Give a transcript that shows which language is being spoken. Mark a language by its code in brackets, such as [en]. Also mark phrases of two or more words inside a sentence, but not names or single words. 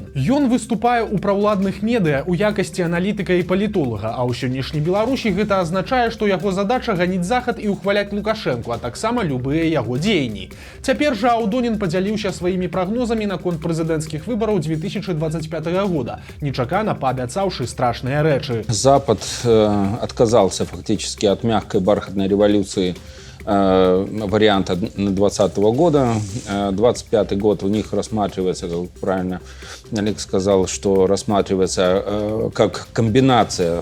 [be] Ён выступае ў праўладных медыа ў якасці аналітыка і палітолага, а ў сённяшняй Беларусі гэта азначае, што яго задача ганіць захад і ўхваляць Лукашэнку, а таксама любыя яго дзеянні. Цяпер жа Аўдонін падзяліўся сваімі прагнозамі наконт прэзідэнцкіх выбараў 2025 года, нечакана паабяцаўшы страшныя рэчы. [ru] Запад отказался фактически от мягкой бархатной революции варианта 2020 года. 2025 год у них рассматривается, как правильно Олег сказал, что рассматривается как комбинация.